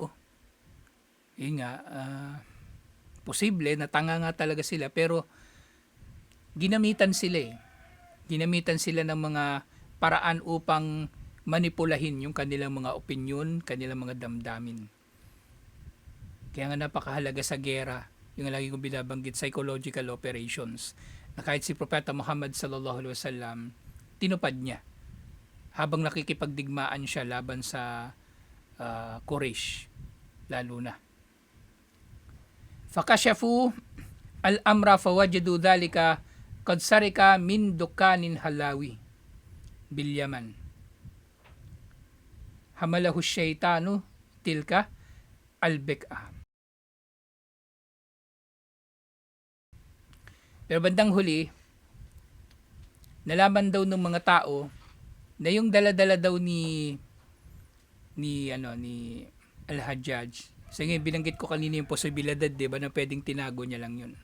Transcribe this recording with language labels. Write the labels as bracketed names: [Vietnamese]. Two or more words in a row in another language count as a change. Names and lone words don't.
[Filipino] Yun nga, posible na tanga nga talaga sila, pero ginamitan sila Ginamitan sila ng mga paraan upang manipulahin yung kanilang mga opinyon, kanilang mga damdamin. Kaya nga napakahalaga sa gera, yung lagi kong binabanggit, [English] psychological operations, [Filipino] na kahit si Propeta Muhammad [Arabic] صلى الله عليه وسلم, [Filipino] tinupad niya habang nakikipagdigmaan siya laban sa Quraysh, lalo na. [Arabic] فكشفوا الأمر فوجدوا ذلك قد سرق من دكان حلوي باليمن. حمله شيطان تلك البقعة. [Filipino] Pero bandang huli, nalaman daw ng mga tao na yung dala-dala daw ni Al-Hajjaj. So ngayon, binanggit ko kanina yung posibilidad, di ba, na pwedeng tinago niya lang yun.